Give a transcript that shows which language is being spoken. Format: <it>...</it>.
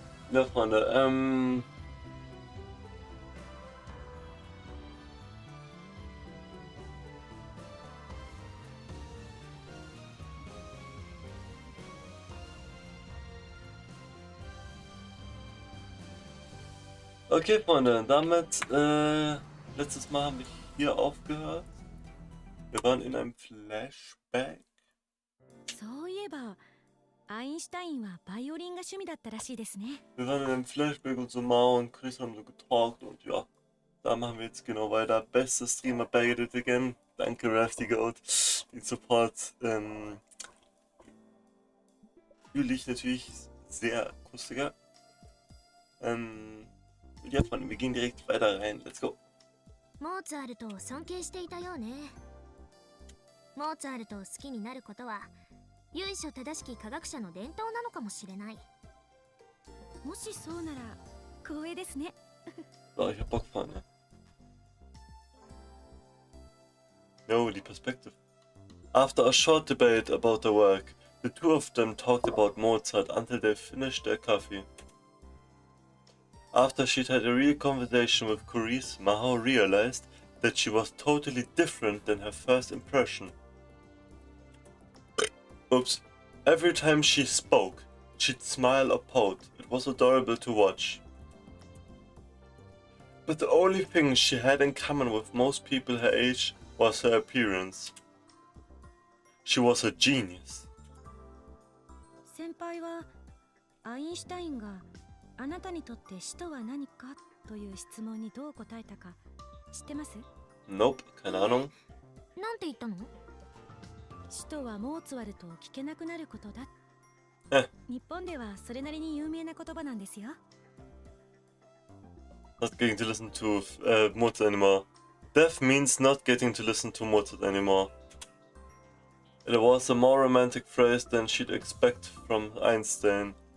<de>Ja, Freunde, okay, Freunde, damit, letztes Mal haben wir hier aufgehört. Wir waren in einem Flashback.</de> <ja>そういえば、アインシュタインはバイオリンが趣味だったらしいですね。</ja> <de>Wir waren in einem Flashback und so Mao und Chris haben so getalkt und ja, da machen wir jetzt genau weiter. Beste Streamer</de> <en>back at it again.</en> <de>Danke Rafty Goat, den Support. Fühle ich natürlich sehr kustiger. Ja, Freunde, wir gehen direkt weiter rein.</de> <en>Let's go.</en> <ja>モーツァルトを尊敬していたようね。モーツァルトを好きになることは由緒正しき科学者の伝統なのかもしれない。もしそうなら光栄ですね。</ja> <de>So, ich hab Bock, Freunde. No, die Perspektive.</de> <en>After a short debate about the work, the two of them talked about Mozart until they finished their coffee. After she'd had a real conversation with Carice, Maho realized that she was totally different than her first impression. Oops. Every time she spoke, she'd smile or pout. It was adorable to watch. But the only thing she had in common with most people her age was her appearance. She was a genius.</en> <ja>先輩はアインシュタインがあなたにとって死とは何かという質問にどう答えたか知ってます？</ja> <en>Nope,</en> <de>keine Ahnung.</de> <ja>なんて言ったの？死とはモーツァルトを聞けなくなることだ。日本ではそれなりに有名な言葉なんですよ。</ja> <en>Not getting to listen to Mozart anymore. Death means not getting to listen to Mozart anymore. It was a more romantic phrase than she'd expect from Einstein.</en>